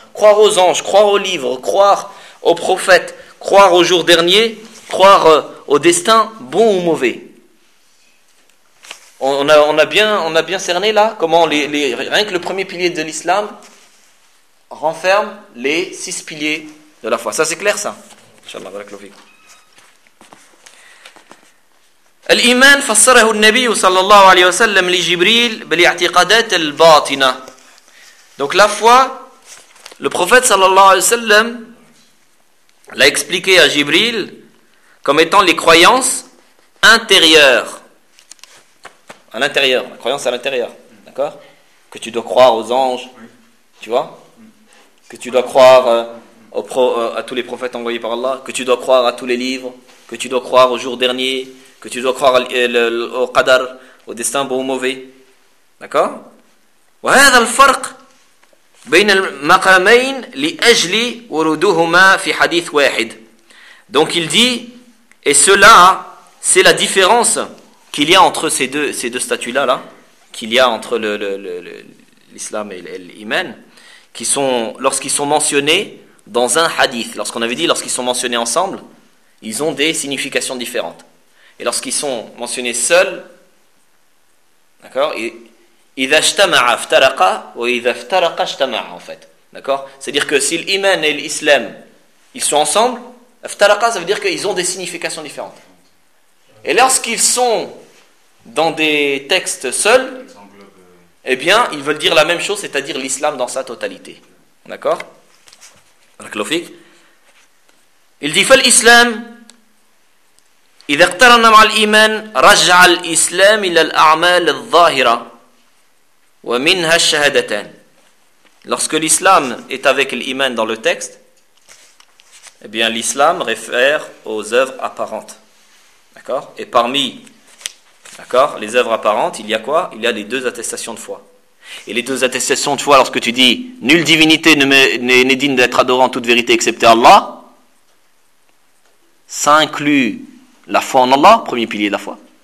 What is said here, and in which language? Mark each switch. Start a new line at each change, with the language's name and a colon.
French: Croire aux anges, croire aux livres, croire aux prophètes, croire au jour dernier, croire au destin, bon ou mauvais. On a bien cerné là comment rien que le premier pilier de l'islam renferme les six piliers de la foi. Ça c'est clair ça? Inch'Allah, barakallahu fikoum.
Arabic: الإيمان فسره النبي صلى الله عليه وسلم لجبريل بالاعتقادات الباطنة.
French: Donc la foi, le prophète
Arabic: صلى الله عليه وسلم
French: l'a expliqué à Jibril comme étant les croyances intérieures. À l'intérieur, la croyance à l'intérieur, d'accord? Que tu dois croire aux anges, tu vois? Que tu dois croire à tous les prophètes envoyés par Allah, que tu dois croire à tous les livres, que tu dois croire au jour dernier, que tu dois croire au qadar, au destin bon ou mauvais. D'accord?
Arabic: وهذا الفرق بين المقامين لأجل ورودهما في حديث واحد.
French: Donc il dit, et cela, c'est la différence qu'il y a entre ces deux statuts-là, là, qu'il y a entre l'islam et l'iman, lorsqu'ils sont mentionnés dans un hadith. Lorsqu'on avait dit, lorsqu'ils sont mentionnés ensemble, ils ont des significations différentes. Et lorsqu'ils sont mentionnés seuls, d'accord,
Arabic: إذا اجتمع افترقا وإذا افترقا اجتمع,
French: en fait. D'accord? C'est-à-dire que si l'iman et l'islam, ils sont ensemble, افترقا, ça veut dire qu'ils ont des significations différentes. Et lorsqu'ils sont dans des textes seuls, eh bien, ils veulent dire la même chose, c'est-à-dire l'islam dans sa totalité. D'accord? Raklofik. Il dit,
Arabic: فالإسلام إذا اقترن مع الإيمان رجع الإسلام إلى الأعمال الظاهرة ومنها الشهادتان.
French: Lorsque l'islam est avec l'iman dans le texte, eh bien l'islam réfère aux œuvres apparentes. D'accord? Et parmi, d'accord, les œuvres apparentes, il y a quoi? Il y a les deux attestations de foi. Et les deux attestations de foi, lorsque tu dis nulle divinité n'est digne d'être adorée en toute vérité excepté Allah, ça inclut la foi en Allah, premier pilier de la foi.